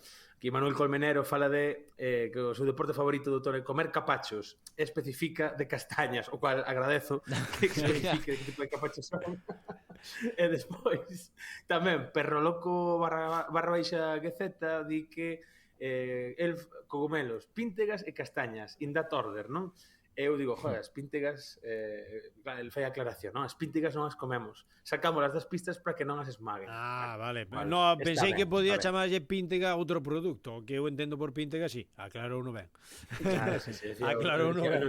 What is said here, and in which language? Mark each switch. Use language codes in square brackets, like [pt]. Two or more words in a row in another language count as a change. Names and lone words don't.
[gl] Aquí Manuel Colmenero fala de que o seu deporte favorito do outono é comer capachos, especifica de castañas, o cual agradezo que especifique que tipo de capachos son. E despois tamén Perro Loco barra baixa Gueceta di que el cogumelos, píntegas e castañas [en] in that order, [gl] non? Eu digo, joder, as píntegas, el fai aclaración, non? As píntegas non as comemos. Sacámolas das pistas para que non as esmaguen. Vale. No, pensei que podía chamarlle píntega a outro produto. O que eu entendo por píntega, sí. Aclarou non ben. Claro, sí. Aclarou non ben.